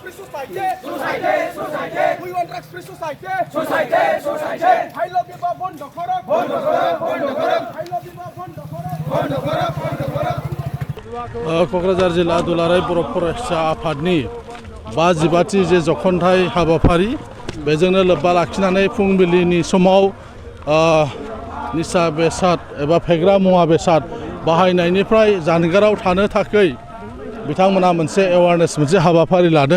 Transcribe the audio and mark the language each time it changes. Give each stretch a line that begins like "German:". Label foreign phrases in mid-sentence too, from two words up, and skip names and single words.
English: free society. We want drugs-free society. I love you, bondo korok. I love you, bondo korok.
Bodo: क'क्राझार जिल्ला दुलाराय बर' फरायसा आफादनि 55थि जे जखनथाइ हाबाफारि बेजोंनो लोब्बा लाखिनानै फुंबिलिनि समाव निसा बेसाद एबा फेग्रा मुवा बेसाद बाहायनायनिफ्राय जानगाराव थानो थाखाय बिथांमोना मोनसे एवारनेस मोनसे हाबाफारि लादों।